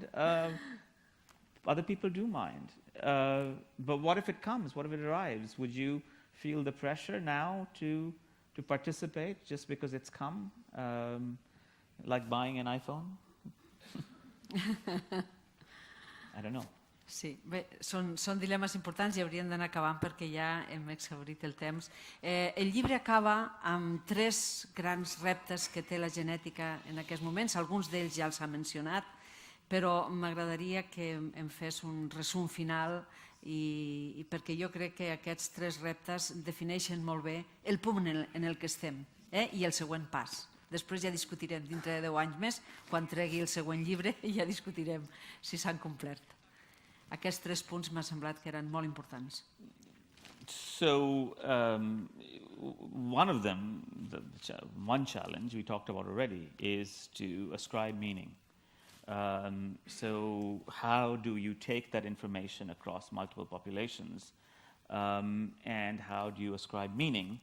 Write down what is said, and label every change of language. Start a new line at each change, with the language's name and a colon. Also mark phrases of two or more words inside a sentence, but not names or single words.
English: Other people do mind. But what if it comes? What if it arrives? Would you feel the pressure now to participate just because it's come? Like buying an iPhone? I don't know.
Catalan: Sí, bé, són dilemes importants i hauríem d'anar acabant perquè ja hem exhaurit el temps. El llibre acaba amb 3 grans reptes que té la genètica en aquests moments. Alguns d'ells ja els ha mencionat, però m'agradaria que em fes un resum final i perquè jo crec que aquests 3 reptes defineixen molt bé el punt en el que estem i el següent pas. Després ja discutirem dintre de 10 anys més, quan tregui el següent llibre, i ja discutirem si s'han complert. Aquests 3 punts m'ha semblat que eren molt importants.
English: So, one of them, one challenge we talked about already, is to ascribe meaning. So how do you take that information across multiple populations, and how do you ascribe meaning?